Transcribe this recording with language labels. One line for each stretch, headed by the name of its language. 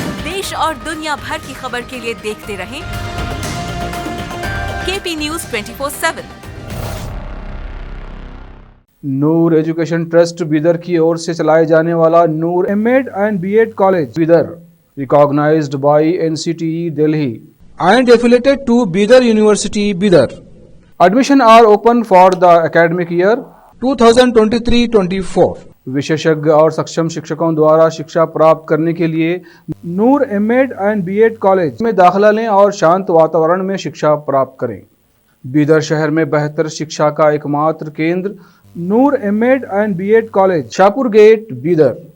Hindi: देश और दुनिया भर की खबर के लिए देखते रहें केपी न्यूज 24/7। नूर एजुकेशन ट्रस्ट बीदर की ओर से चलाए जाने वाला नूर MEd and BEd college Bidar,
English: Recognised by NCTE Delhi and affiliated to Bidar University, Bidar. Admission are open for the academic year 2023-24.
Hindi: विशेषज्ञ और सक्षम शिक्षकों द्वारा शिक्षा प्राप्त करने के लिए नूर एमएड एंड बीएड कॉलेज में दाखिला लें और शांत वातावरण में शिक्षा प्राप्त करें। बीदर शहर में बेहतर शिक्षा का एकमात्र केंद्र नूर MEd and BEd college, Shahpur gate, Bidar.